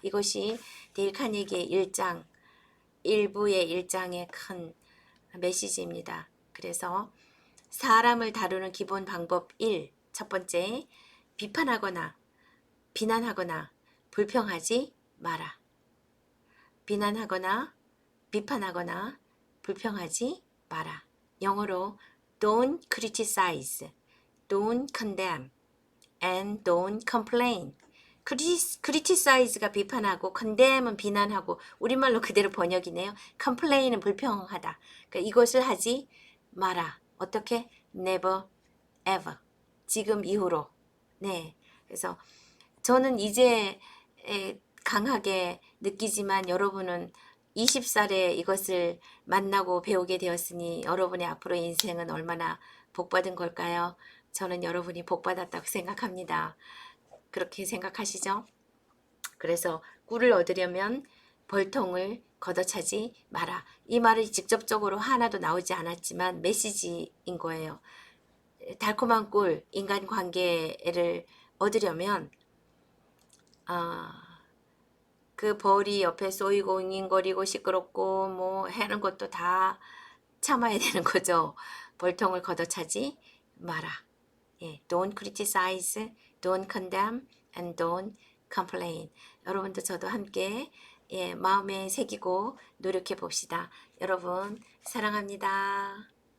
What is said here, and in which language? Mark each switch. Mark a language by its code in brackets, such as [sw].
[ko] 이것이 데일 카네기의 1장, 일부의 1장의 큰 메시지입니다. 그래서 사람을 다루는 기본 방법 1. 첫 번째, 비판하거나 비난하거나 불평하지 마라. 비난하거나 비판하거나 불평하지 마라. 영어로 [en] don't criticize, don't condemn, and don't complain. [ko] criticize가 비판하고 condemn은 비난하고 우리말로 그대로 번역이네요. complain은 불평하다. 그러니까 이것을 하지 마라. 어떻게? [en] never, ever. [ko] 지금 이후로. 네. 그래서 저는 이제 강하게 느끼지만 여러분은 20살에 이것을 만나고 배우게 되었으니 여러분의 앞으로의 인생은 얼마나 복받은 걸까요? 저는 여러분이 복받았다고 생각합니다. 그렇게 생각하시죠? 그래서 꿀을 얻으려면 벌통을 걷어차지 마라. 이 말이 직접적으로 하나도 나오지 않았지만 메시지인 거예요. 달콤한 꿀, 인간관계를 얻으려면 그 벌이 옆에 쏘이고 윙윙거리고 시끄럽고 뭐 하는 것도 다 참아야 되는 거죠. 벌통을 걷어차지 마라. [en] 예, don't criticize, don't condemn, and don't complain. [ko] 여러분도 저도 함께 마음에 새기고 노력해 봅시다. 여러분 사랑합니다.